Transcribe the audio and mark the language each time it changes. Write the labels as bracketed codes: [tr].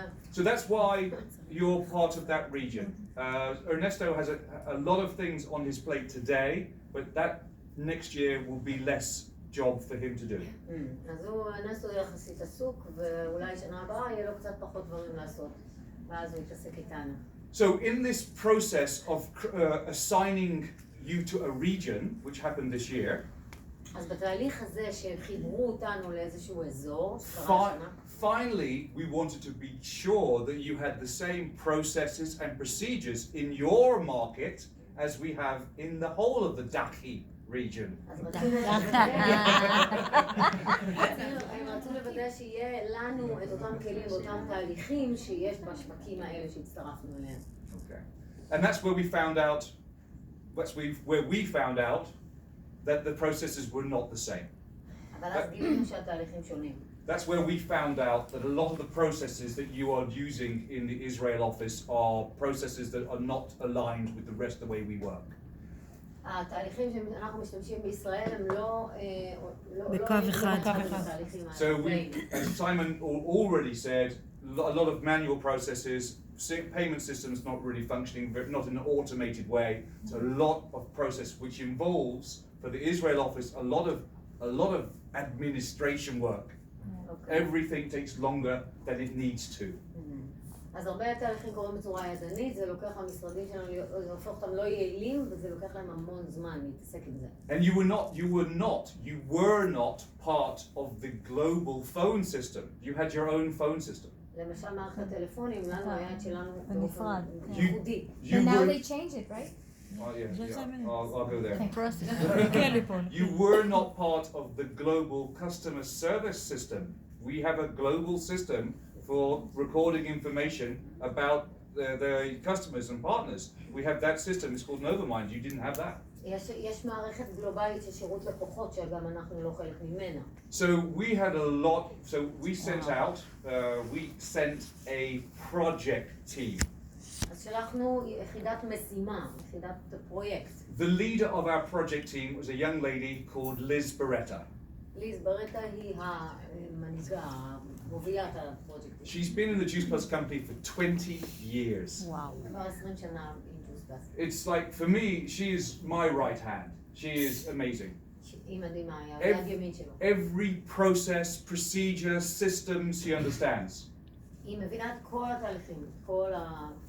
[en] So that's why you're part of that region. Ernesto has a lot of things on his plate today, but that next year will be less job for him to do. [he] אז הוא אנסו יחסית עסוק, ואולי שנה הבאה יהיה לו קצת פחות דברים לעשות, ואז הוא יתעסק איתנו. [en] So in this process of assigning you to a region, which happened this year, [he] אז בתהליך הזה שחיברו אותנו לאיזשהו אזור, [en] finally, we wanted to be sure that you had the same processes and procedures in your market as we have in the whole of the Dachi region. [he] הם רצו לוודא שיהיה לנו את אותם כלים ואותם תהליכים שיש בשווקים האלה שהצטרפנו אליהם. [en] Okay. And that's where we found out, that the processes were not the same. [he] אבל אז גילינו שהתהליכים שונים. [en] That's where we found out that a lot of the processes that you are using in the Israel office are processes that are not aligned with the rest of the way we work. [he] התהליכים שאנחנו משתמשים בישראל הם לא בקו אחד. [en] So we, as Simon already said, a lot of manual processes, payment systems not really functioning, not in an automated way. So a lot of process which involves, for the Israel office, a lot of administration work. Everything takes longer than it needs to. [he] אז הרבה תהליכים קורים בצורה ידנית, זה לוקח למשרדים שלנו, זה הופך אותם לא יעילים, וזה לוקח להם המון זמן להתעסק עם זה. [en] And you were not part of the global phone system. You had your own phone system. [he] למשל מערכת הטלפונים, לנו היה את שלנו באופן ייחודי. [en] And now they change it, right? Oh yeah. I'll go there. Process. You were not part of the global customer service system. We have a global system for recording information about the customers and partners. We have that system. It's called Novamind. You didn't have that. [he] יש מערכת גלובלית של שירות לקוחות שגם אנחנו לא חלק ממנה. [en] So we had a lot. So we sent a project team. [he] אז שלחנו יחידת משימה, יחידת פרויקט. [en] The leader of our project team was a young lady called Liz Beretta. [he] ליז ברטה היא המנהיגה, מובילת הפרויקט. [en] She's been in the Juice Plus company for 20 years. [he] וואו. כבר 20 שנה עם ג'וס פלוס. [en] It's like, for me, she is my right hand. She is amazing. [he] היא מדהימה, היא היד ימין שלו. [en] Every process, procedure, system, she understands. [he] היא מבינה את כל התהליכים, את כל ה...